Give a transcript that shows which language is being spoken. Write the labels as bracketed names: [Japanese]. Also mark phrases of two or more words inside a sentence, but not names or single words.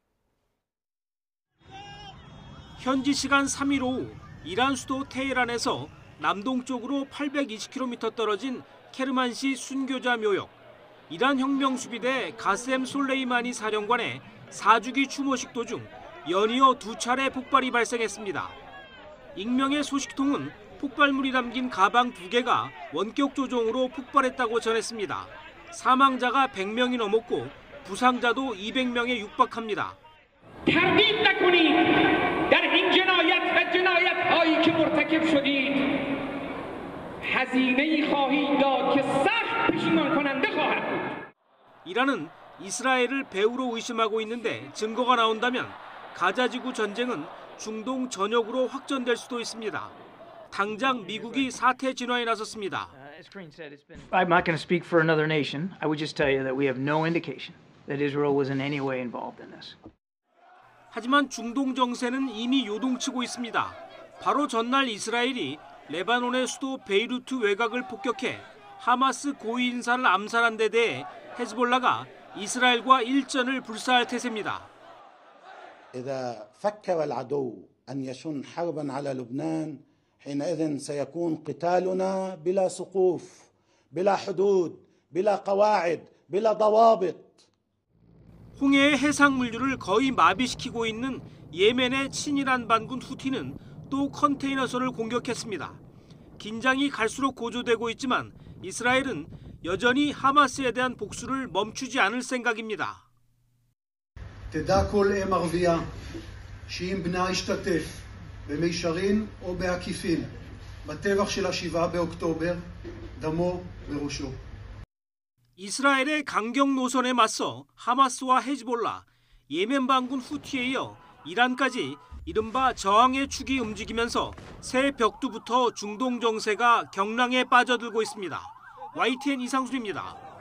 [Korean] 현지 시간 3일 오후 이란 수도 테헤란에서 남동쪽으로 820km 떨어진 케르만시 순교자 묘역, 이란 혁명수비대 가셈 솔레이마니 사령관의 4주기 추모식 도중 연이어 2차례 폭발이 발생했습니다. 익명의 소식통은 폭발물이 담긴 가방 2개가 원격 조종으로 폭발했다고 전했습니다. 사망자가 100명이 넘었고 부상자도 200명에 육박합니다. [Persian] تردید نکنید در این جنایت و جنایت‌هایی که مرتکب شدید هزینه‌ای خواهید داد که سخت پشیمان کننده خواهد بود. [Korean] 이란은 이스라엘을 배후로 의심하고 있는데 증거가 나온다면 가자지구 전쟁은 중동 전역으로 확전될 수도 있습니다. 당장 미국이 사태 진화에 나섰습니다. [English] I'm not going to speak for another nation. I would just tell you that we have no indication that Israel was in any way involved in this. [Korean] 하지만 중동 정세는 이미 요동치고 있습니다. 바로 전날 이스라엘이 레바논의 수도 베이루트 외곽을 폭격해 하마스 고위 인사를 암살한 데 대해 헤즈볼라가 이스라엘과 일전을 불사할 태세입니다. [Arabic] إذا فكر العدو أن يشن حربا على لبنان حينئذ سيكون قتالنا بلا سقوف بلا حدود بلا قواعد بلا ضوابط. [Korean] 홍해의 해상 물류를 거의 마비시키고 있는 예멘의 친이란 반군 후티는 또 컨테이너선을 공격했습니다. 긴장이 갈수록 고조되고 있지만 이스라엘은 여전히 하마스에 대한 복수를 멈추지 않을 생각입니다. [Hebrew] תדע כל אם ערבייה שאם בנה השתתף במישרין או בעקיפין בטבח של 7 באוקטובר דמו בראשו. [Korean] 이스라엘의 강경 노선에 맞서 하마스와 헤즈볼라, 예멘 반군 후티에 이어 이란까지 이른바 저항의 축이 움직이면서 새 벽두부터 중동 정세가 경랑에 빠져들고 있습니다. YTN 이상순입니다.